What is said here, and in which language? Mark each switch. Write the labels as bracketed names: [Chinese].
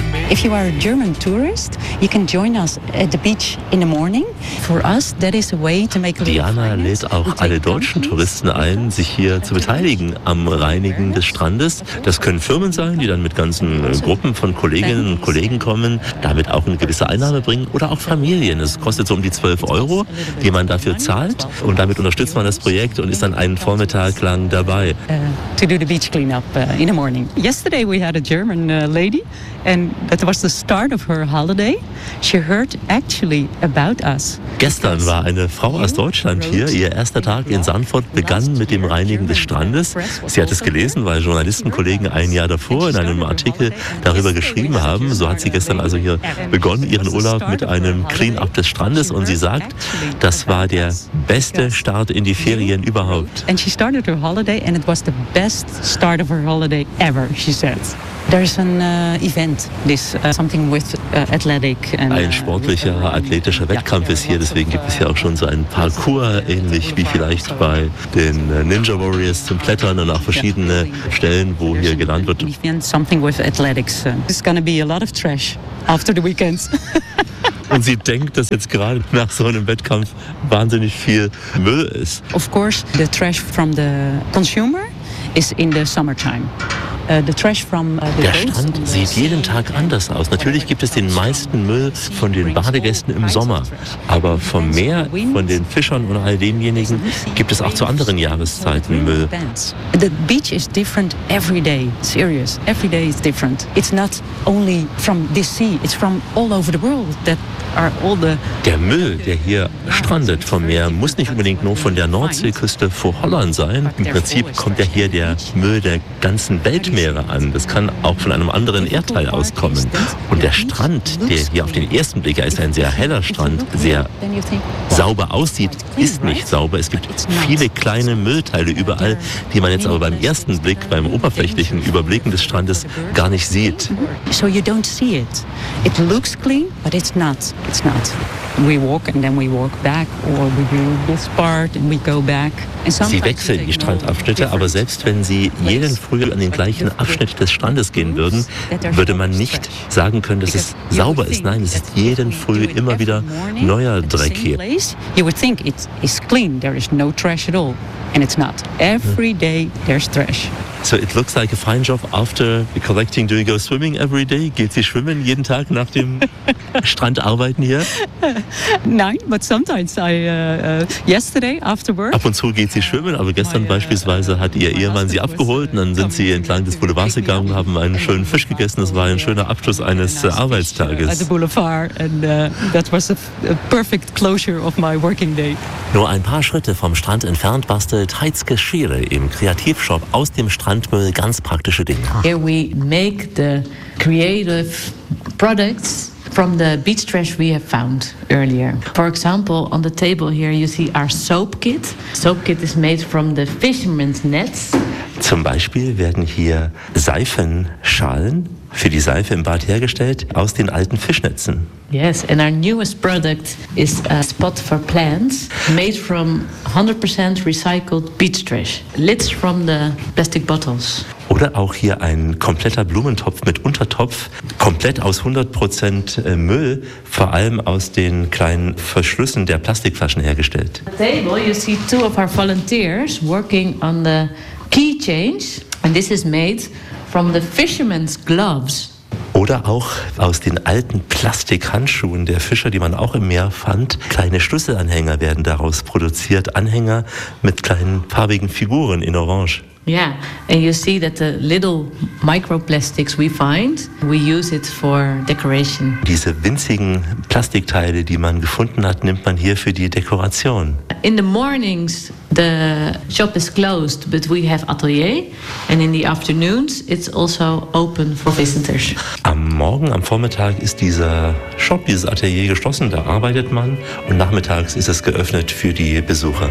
[English] If you are a German tourist, you can join us at the beach in the morning. For us, that is a way to make a little finance. [German] Diana lädt auch alle deutschen Touristen ein, sich hier zu beteiligen am Reinigen des Strandes. Das können Firmen sein, die dann mit ganzen Gruppen von Kolleginnen und Kollegen kommen, damit auch eine gewisse Einnahme bringen oder auch Familien. Es kostet so um die 12 Euro, die man dafür zahlt und damit unterstützt man das Projekt und ist dann einen Vormittag lang dabei. [English] To do the beach cleanup in the morning. Yesterday we had a German lady and that was the start of her holiday. She heard actually about us. [German] Gestern war eine Frau aus Deutschland hier. Ihr erster Tag in Sandford begann mit dem Reinigen des Strandes. Sie hat es gelesen, weil Journalistenkollegen ein Jahr davor in einem Artikel darüber geschrieben haben. So hat sie gestern also hier begonnen, ihren Urlaub mit einem Clean-up des Strandes. Und sie sagt, das war der beste Start in die Ferien überhaupt. [English] And she started her holiday and it was the best start of her holiday ever, she says. There's an event, this something with athletic [German] and ein sportlicher athletischer Wettkampf ist hier, deswegen gibt es hier auch schon so einen Parcours, ähnlich wie vielleicht bei den Ninja Warriors zum Klettern und auch verschiedene Stellen, wo hier gelernt wird. [English] Something with athletics. It's gonna be a lot of trash after the weekends. [German] Und sie denkt, dass jetzt gerade nach so einem Wettkampf wahnsinnig viel Müll ist. [English] Of course, the trash from the consumer is in the summertime. [German] Der Strand sieht jeden Tag anders aus. Natürlich gibt es den meisten Müll von den Badegästen im Sommer. Aber vom Meer, von den Fischern und all denjenigen gibt es auch zu anderen Jahreszeiten Müll. [English] The beach is different every day. Serious. Every day is different. It's not only from this sea. It's from all over the world that are all the. [German] Der Müll, der hier strandet vom Meer, muss nicht unbedingt nur von der Nordseeküste vor Holland sein. Im Prinzip kommt ja hier der Müll der ganzen Welt Meere an. Das kann auch von einem anderen Erdteil auskommen. Und der Strand, der hier auf den ersten Blick, er ist ein sehr heller Strand, sehr sauber aussieht, ist nicht sauber. Es gibt viele kleine Müllteile überall, die man jetzt aber beim ersten Blick, beim oberflächlichen Überblicken des Strandes gar nicht sieht. [English] So you don't see it. It looks clean, but it's not. It's not. We walk and then we walk back or we do this part and we go back. [German] Sie wechseln die Strandabschnitte, aber selbst wenn sie jeden Früh an den gleichen Abschnitt des Strandes gehen würden, würde man nicht sagen können, dass es sauber ist. Nein, es ist jeden Früh immer wieder neuer Dreck hier. [English] You would think it is clean, there is no trash at all, and it's not. Every day there's trash. So it looks like a fine job after collecting. Do you go swimming every day? [German] Geht sie schwimmen jeden Tag nach dem Strand arbeiten hier? Nein, [English] but sometimes I yesterday after work. [German] Ab und zu geht sie schwimmen, aber gestern beispielsweise hat ihr Ehemann sie abgeholt und dann sind sie entlang des Boulevards gegangen, haben einen schönen Fisch gegessen. Das war ein schöner Abschluss eines Arbeitstages. [English] At the Boulevard and that was a perfect closure of my working day. [German] Nur ein paar Schritte vom Strand entfernt bastelt Heizke Schiere im Kreativshop aus dem Strandmüll ganz praktische Dinge. [English] Here we make the creative products from the beach trash we have found earlier. For example, on the table here you see our soap kit. Soap kit is made from the fishermen's nets. [German] Zum Beispiel werden hier Seifenschalen für die Seife im Bad hergestellt aus den alten Fischnetzen. [English] Yes, and our newest product is a spot for plants made from 100% recycled beach trash. Lids from the plastic bottles. [German] Oder auch hier ein kompletter Blumentopf mit Untertopf, komplett aus 100% Müll, vor allem aus den kleinen Verschlüssen der Plastikflaschen hergestellt. [English] At the table you see two of our volunteers working on the key change, and this is made from the fisherman's gloves. [German] Oder auch aus den alten Plastikhandschuhen der Fischer, die man auch im Meer fand. Kleine Schlüsselanhänger werden daraus produziert. Anhänger mit kleinen farbigen Figuren in Orange. [English] Yeah, and you see that the little microplastics we find, we use it for decoration. [German] Diese winzigen Plastikteile, die man gefunden hat, nimmt man hier für die Dekoration. [English] In the mornings the shop is closed, but we have atelier, and in the afternoons it's also open for visitors. [German] Am Morgen, am Vormittag ist dieser Shop, dieses Atelier geschlossen, da arbeitet man, und nachmittags ist es geöffnet für die Besucher.